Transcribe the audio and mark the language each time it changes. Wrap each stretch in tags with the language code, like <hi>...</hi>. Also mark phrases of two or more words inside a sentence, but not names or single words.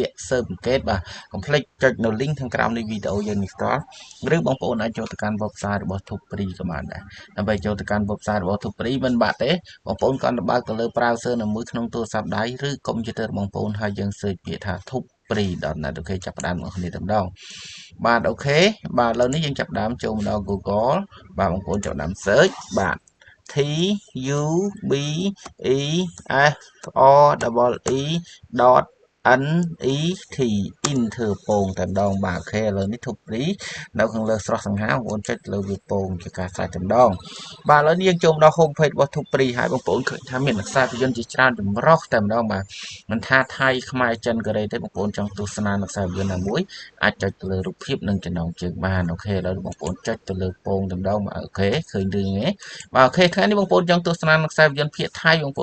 <km>គ្គស៊ើបអង្កេតបាទកុំភ្លេចចុចនៅ link ខាងក្រោមនៃវីដេអូយើងនេះផ្ទាល់ឬបងប្អូនអាចចូលទៅកាន់ website របស់ធុបព្រីក៏បានដែរដើម្បីចូលទៅកាន់ website របស់ធុបព្រីមិនបាក់ទេបងប្អូនគ្រាន់តែបើកទៅលើ browser នៅមួយក្នុងទូរស័ព្ទដៃឬកុំព្យូទ័ររបស់បងប្អូនហើយយើង search ពាក្យថា thupri.net អូខេចាប់ផ្ដើមបងប្អូនតែម្ដងបាទអូខេបាទឥឡូវនេះយើងចាប់ផ្ដើមចូលមកដល់ Google បាទបងប្អូនចាប់ផ្ដើម search បាទ</km> <en>T U B E F O E N E T</en> <km>Interpol តែម្ដងបាទអូខេឥឡូវនេះធុបព្រីនៅខាងលើស្រស់សង្ហាបងប្អូនចុចលើវាពងជាការស្រេចតែម្ដងបាទឥឡូវនេះយើងចូលមកដល់</km> <en>home page</en> <km>របស់ធុបព្រីហើយបងប្អូនឃើញថាមានខ្សែភាពយន្តជាច្រើនចម្រុះតែម្ដងបាទមិនថាថៃខ្មែរចិនកូរ៉េទេបងប្អូនចង់ទស្សនាខ្សែភាពយន្តណាមួយអាចចុចទៅលើរូបភាពនិងចំណងជើងបានអូខេឥឡូវបងប្អូនចុចទៅលើពងតែម្ដងបាទអូខេឃើញរឿងទេបាទអូខេថ្ងៃនេះបងប្អូនចង់ទស្សនាខ្សែភាពយន្តភាគថៃបងប្អូ</km>